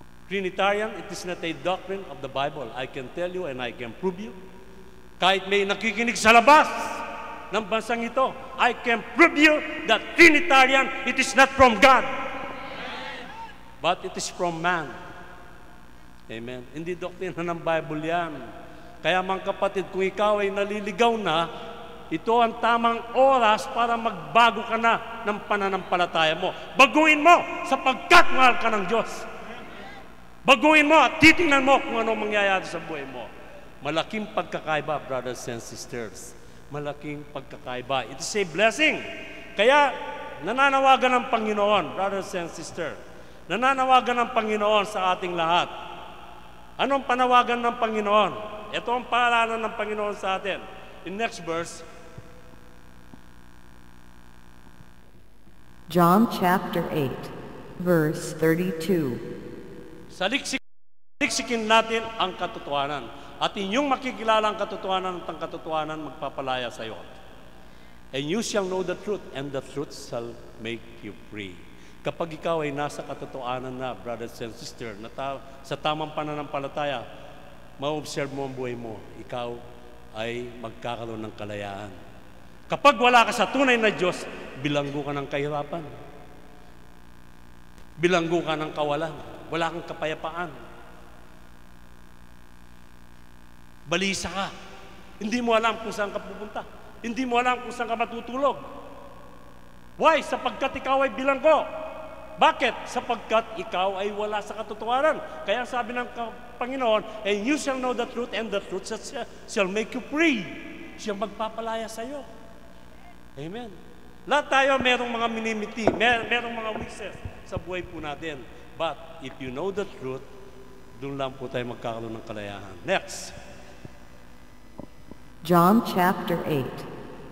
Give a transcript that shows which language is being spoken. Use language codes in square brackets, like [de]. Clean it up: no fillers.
[en] Trinitarian, it is not a doctrine of the Bible. I can tell you and I can prove you. [tl] Kahit may nakikinig sa labas, ng bansang ito, [en] I can prove you that Trinitarian, it is not from God, but it is from man. Amen. [tl] Hindi doktrina ng Bible yan. Kaya mga kapatid, kung ikaw ay naliligaw na, ito ang tamang oras para magbago ka na ng pananampalataya mo. Baguhin mo sapagkat mahal ka ng Diyos. Baguhin mo at titingnan mo kung ano mangyayari sa buhay mo. Malaking pagkakaiba, [en] brothers and sisters. Malaking pagkakaiba. It is a blessing. [tl] Kaya, nananawagan ng Panginoon, [en] brothers and sisters. [tl] Nananawagan ng Panginoon sa ating lahat. Anong panawagan ng Panginoon? Ito ang paalanan ng Panginoon sa atin. [en] In next verse, John chapter 8, verse 32. [tl] Saliksikin natin ang katotohanan. At inyong makikilala ang katotohanan at ang katotohanan magpapalaya sa iyo. [en] And you shall know the truth, and the truth shall make you free. [tl] Kapag ikaw ay nasa katotohanan na, [en] brothers and sisters, [tl] sa tamang pananampalataya, ma-observe mo ang buhay mo, ikaw ay magkakaroon ng kalayaan. Kapag wala ka sa tunay na Diyos, bilanggo ka ng kahirapan. Bilanggo ka ng kawalan. Wala kang kapayapaan. Balisa ka. Hindi mo alam kung saan ka pupunta. Hindi mo alam kung saan ka matutulog. [en] Why? [tl] Sapagkat ikaw ay bilanggo. Bakit? Sapagkat ikaw ay wala sa katotohanan. Kaya sabi ng Panginoon, [en] and you shall know the truth, and the truth shall make you free. [tl] Siya magpapalaya sa iyo. Amen. Lahat tayo merong mga minimiti, merong mga weaknesses sa buhay po natin. [en] But if you know the truth, [tl] doon lang po tayo magkakaroon ng kalayahan. [en] Next. John chapter 8,